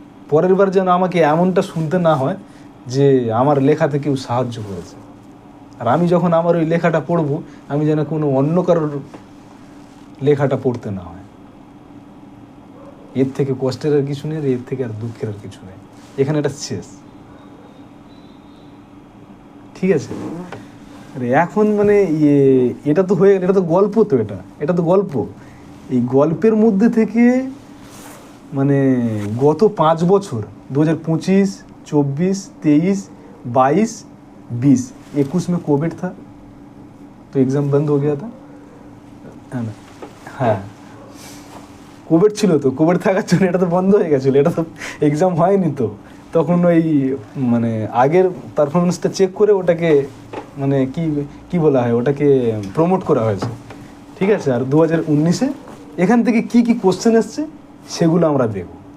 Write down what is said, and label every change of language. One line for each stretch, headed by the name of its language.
Bangla: পরের বার যেন আমাকে এমনটা শুনতে না হয় যে আমার লেখাতে কেউ সাহায্য করেছে, আর আমি যখন আমার ওই লেখাটা পড়বো আমি যেন কোনো অন্য কারোর লেখাটা পড়তে না হয়। এর থেকে কষ্টের আর কিছু নেই, এর থেকে আর দুঃখের আর কিছু নেই, এখানে এটা শেষ। ঠিক আছে, আরে এখন মানে এটা তো হয়ে গেল, এটা তো গল্প, তো এটা তো গল্প। এই গল্পের মধ্যে থেকে মানে গত 5 বছর 2025, 24, 23, 22, 20, 21
Hindi: में कोविड था तो एग्ज़ाम बंद हो गया था, है ना?
Bangla: হ্যাঁ, কোভিড ছিল, তো কোভিড থাকার জন্য এটা তো বন্ধ হয়ে গেছিলো, এটা তো এক্সাম হয়নি। তো তখন ওই মানে আগের পারফরমেন্সটা চেক করে ওটাকে মানে কি বলা হয়, ওটাকে প্রমোট করা হয়েছে। ঠিক আছে, আর 2019-এ এখান থেকে কি কোশ্চেন এসছে সেগুলো আমরা দেখব।